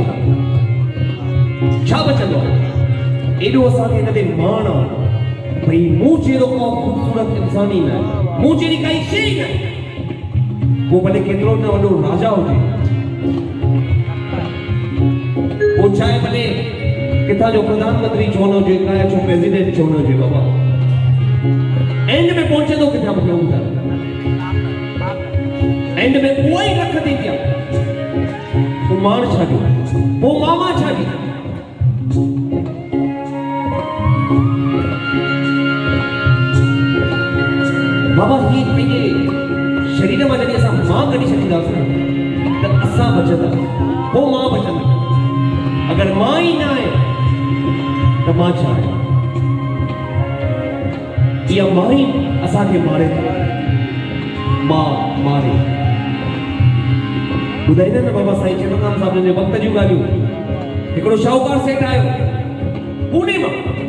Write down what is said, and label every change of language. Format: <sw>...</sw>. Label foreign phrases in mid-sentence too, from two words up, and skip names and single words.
<sd>छा बचंदो एॾो असांखे हिन ते मान आहे भई मूं जहिड़ो को ख़ूबसूरत इंसान ई न आहे मूं जहिड़ी काई शइ न आहे पोइ भले केतिरो न वॾो राजा हुजे पोइ छा आहे भले किथां जो प्रधानमंत्री छो न हुजे काया जो प्रेसिडेंट छो न हुजे बाबा एंड में पहुचंदो किथां मूंखे ॿुधायो एंड में उहा ई रख थी पिया मान छाड़ी वो मामा छाड़ी बाबा ही पंहिंजे शरीर में जॾहिं असां मां कढी छॾींदासीं त असां बचंदा पोइ मां बचंदा अगरि मां ई न आहे त मां छा आहे इहा मां ई असांखे मारे थी मां मारे ॿुधाईंदा न बाबा साईं चेतनराम साहिब जे वक़्त जूं ॻाल्हियूं हिकिड़ो शाहूकार सेठ आयो पुणे मां</sd>